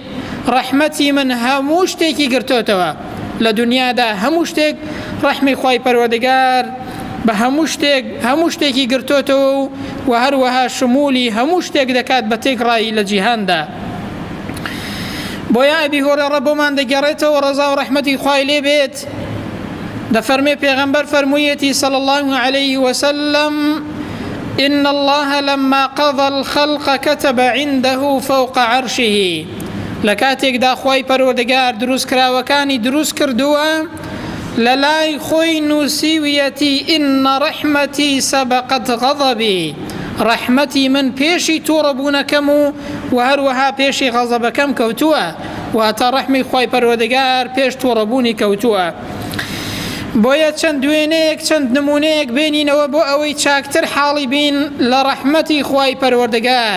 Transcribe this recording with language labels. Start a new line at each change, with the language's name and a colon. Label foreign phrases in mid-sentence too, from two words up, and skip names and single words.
Central Kurdish: ڕەحمەتی من هەموو شتێکی گرتوتەوە. لە دنیادا هەموو شتێک ڕەحمی خوای پەروەردگار بە هەموو شتێکی گرتوتەوە و هەروەها شمولی هەموو شتێک دەکات بە تێکڕایی لە جیهاندا. بۆیە ئەبی هورەیرە بۆمان دەگەڕێتەوە ڕەزا و ڕەحمەتی خوای لێ بێت. دەفەرمێ پێغەمبەر فەرموویەتی
Arabic: صلى الله عليه وسلم إن الله لما قضى الخلق كتب عنده فوق عرشه.
Central Kurdish: لكاتێکدا خوای پەروەردگار دروست کراوەکانی دروست کردووە لە لای خۆی نووسیویەتی
Arabic: إن رحمتي سبقت غضبي.
Central Kurdish: ڕەحمەتی من پێشی تووڕەبوونەکەم و هەروەها پێشی غەزەبەکەم کەوتووە. واتە ڕەحمی خوای پەروەردگار پێش تووڕەبوونی کەوتووە. بۆیە چەند دوێنەیەک چەند نمونەیەک بێنینەوە بۆ ئەوەی چاکتر حاڵی بین لە ڕەحمەتی خوای پەروەردگار.